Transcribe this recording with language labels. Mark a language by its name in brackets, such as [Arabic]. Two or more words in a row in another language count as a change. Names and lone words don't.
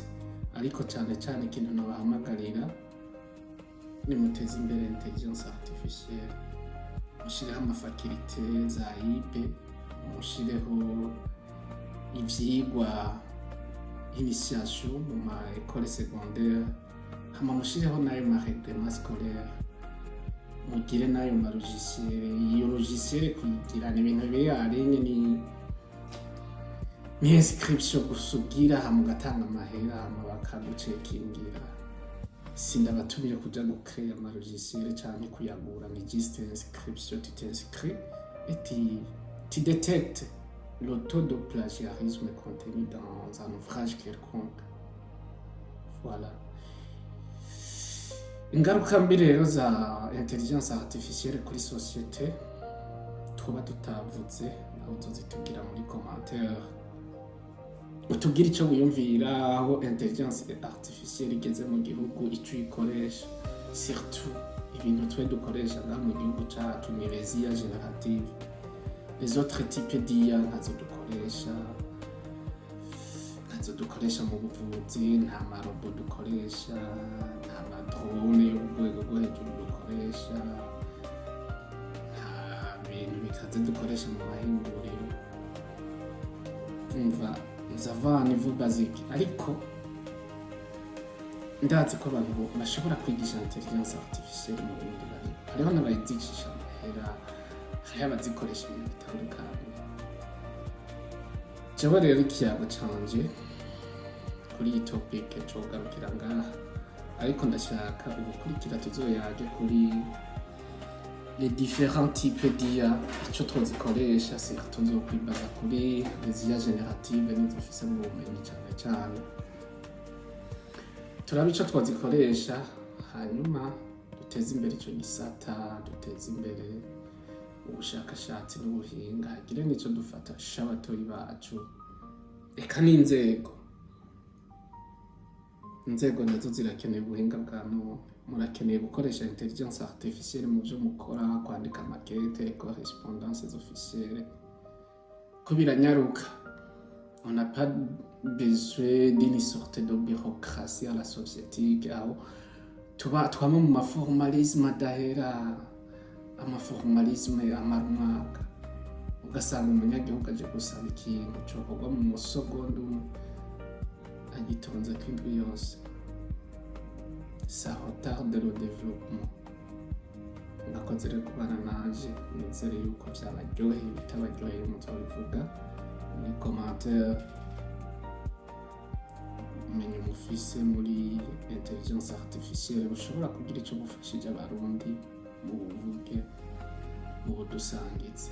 [Rundi] Ariko cane cane ikintu nobahamagarira nimuteze imbere [French] intelligence artificielle, [Rundi] mushireho amafakulite za IB, mushireho ivyigwa initiation mu ma [French] école secondaire, [Rundi] hama mushireho nayo ma [French] règlement scolaire, [Rundi] mugire nayo ma logiciel. Iyo logiciel kuyigira ni ibintu biri arenye, ni inscription gusugira hama ugatanga amahera hama bakagucekingira. Sindabatumye kuja gucreer ama logiciel canke kuyagura, ni [French] juste inscription, tu t'inscris et tu détectes le taux de plagiarisme contenu dans un ouvrage quelconque. Voilà. [Rundi] Ingaruka mbi rero za [French] intelligence artificielle [Rundi] kuri société tuba tutavuze, naho tuzitugira muri commentaire. Utubwira ico wiyumvira aho [French] intelligence artificielle [Rundi] igeze mu gihugu, ico ikoresha, surtout ibintu twe dukoresha ngaha mu gihugu cacu ni [French] les IA génératives. Les autres types d'IA [Rundi] ntazo dukoresha mu buvuzi, nta marobo dukoresha, nta madrone yo ku rwego rwo hejuru dukoresha, nta bintu bikaze dukoresha mu mahinguriro. Umva nzava [French] niveau basique, [Rundi] ariko ndazi ko abantu bashobora kwigisha [French] intelligence artificielle [Rundi] mu bindi bari. Hariho n'abayigisha amahera, hariho abazikoresha ibintu bitandukanye. Jewe rero ikiyago canje kuri iyi topic cogarukira ngaha, ariko ndashaka ugukurikira tuzoyage kuri [French] les différents types d'IA, [Rundi] ico twozikoresha, surtout nzokwibaza kuri [French] les IA génératives [Rundi] nizofise mu bumenyi cane cane. Turabe ico twozikoresha, hanyuma duteze imbere ico gisata, duteze imbere ubushakashatsi n'ubuhinga, hagire nico dufatasha abatoyi bacu. Eka n'inzego nazo zirakeneye ubuhinga bwa none. Murakeneye gukoresha [French] intelligence artificielle [Rundi] mu vyo mukora, kwandika [French] maquette, les correspondances officielles, [Rundi] ko biranyaruka. [French] On n'a pas besoin d'une sorte de bureaucratie à la soviétique, [Rundi] aho twama mu maformalisme adahera, amaformalisme amara umwaka, ugasanga umunyagihugu aje gusaba ikintu cokorwa mu musogonda umwe agitonze kw'indwi yose. [French] Ça retarde le développement. [Rundi] Mwakoze rero kubana naje, nizere yuko vyabaryoheye, bitabaryoheye muzobivuga muri commentaire. Umenye mufise muri [French] intelligence artificielle [Rundi] bushobora kugira ico bufashije abarundi mu buvuge, mu budusangize.